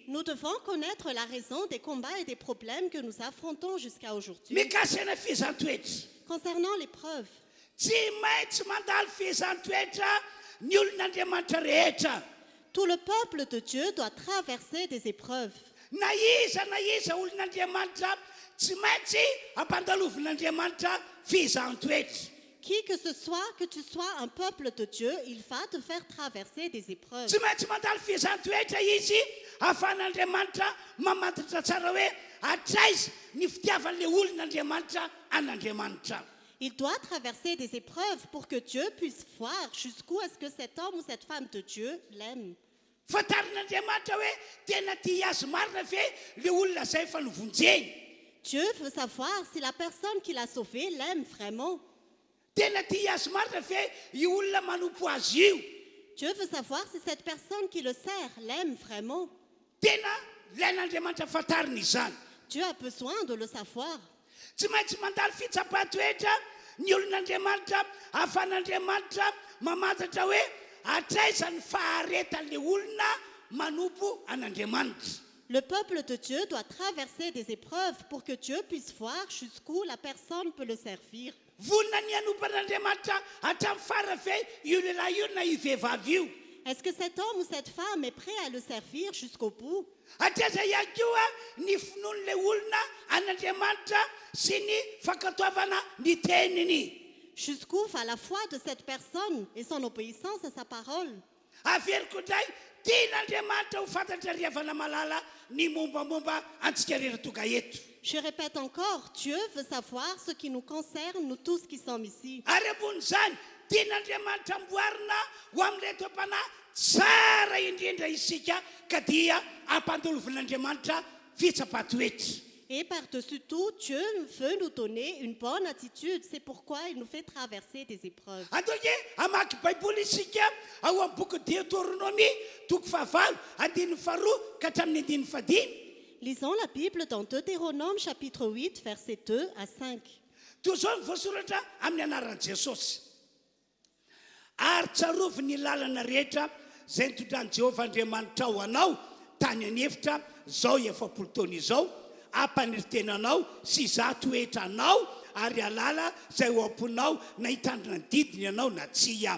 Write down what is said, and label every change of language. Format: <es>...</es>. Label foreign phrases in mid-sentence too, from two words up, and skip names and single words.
<fr>Nous devons connaître la raison des combats et des problèmes que nous affrontons jusqu'à aujourd'hui.</fr> <mg>Mikasana fihezan-toetra.</mg> <fr>Concernant l'épreuve,</fr> <mg>Tsy maintsy mandalo fihezan-toetra ny olon'Andriamanitra rehetra.</mg> <fr>tout le peuple de Dieu doit traverser des épreuves.</fr> <mg>Na iza olon'Andriamanitra tsy maintsy ampandalovin'Andriamanitra fihezan-toetra.</mg> <fr>Qui que ce soit, que tu sois un peuple de Dieu, il va te faire traverser des épreuves.</fr> <mg>Tsy maintsy mandalo fihezan-toetra izy ahafahan'Andriamanitra mamantatra tsara hoe atraiza ny fitiavan'le olon'Andriamanitra an'Andriamanitra.</mg> <fr>Il doit traverser des épreuves pour que Dieu puisse voir jusqu'où est-ce que cet homme ou cette femme de Dieu l'aime.</fr> <mg>Fatarin'Andriamanitra hoe tena tia azy marina ve le olona zay fa novonjeny.</mg> <fr>Dieu veut savoir si la personne qui l'a sauvé l'aime vraiment.</fr> <mg>Tena tia azy marina ve io olona manompo azy io.</mg> <fr>Dieu veut savoir si cette personne qui le sert l'aime vraiment.</fr> <mg>Tena ilain'Andriamanitra fatarina izany.</mg> <fr>Dieu a besoin de le savoir.</fr> <mg>Tsy maintsy mandalo fitsapa-toetra ny olon'Andriamanitra ahafahan'Andriamanitra mamantatra hoe atraiza ny faharetan'le olona manompo an'Andriamanitra.</mg> <fr>Le peuple de Dieu doit traverser des épreuves pour que Dieu puisse voir jusqu'où la personne peut le servir.</fr> <mg>Vonona ny anompan'Andriamanitra hatramin'ny fara ve io lehilahy io na io vehivavy io.</mg> <fr>Est-ce que cet homme ou cette femme est prêt à le servir jusqu'au bout?</fr> <mg>Atraiza ihany koa ny finoan'le olona an'Andriamanitra sy ny fankatoavana ny teniny.</mg> <fr>Jusqu'où va la foi de cette personne et son obéissance à sa parole?</fr> <mg>Averiko indray tian'Andriamanitra ho fantatra riavana malala ny mombamomba antsika rehetra tonga eto.</mg> <fr>Je répète encore, Dieu veut savoir ce qui nous concerne, nous tous qui sommes ici.</fr> <mg>Ary ambon'izany tian'Andriamanitra amboarina ho amin'ilay toam-panahy tsara indrindra isika ka dia ampandolovin'Andriamanitra fitsapa-toetra.</mg> <fr>Et par-dessus tout, Dieu veut nous donner une bonne attitude. C'est pourquoi il nous fait traverser des épreuves.</fr> <mg>Antoke amaky baiboly isika ao amin'ny boky Deutéronomie toko fahavalo andininy faharoa ka hatramin'ny andininy fahadimy.</mg> <fr>Lisons la Bible dans Deutéronome chapitre 8, versets 2 à 5.</fr> <mg>Toy izao ny voasoratra amin'ny anaran'i Jesosy. Ary tsarovy ny lalana rehetra izay nitondran'i Jehovah Andriamanitra ho anao tany anefitra zao efapolo taona izao, ampaniritenanao sy zatoetra anao ary alala izay ho amponao na hitandrina ny didiny ianao na tsy am.</mg>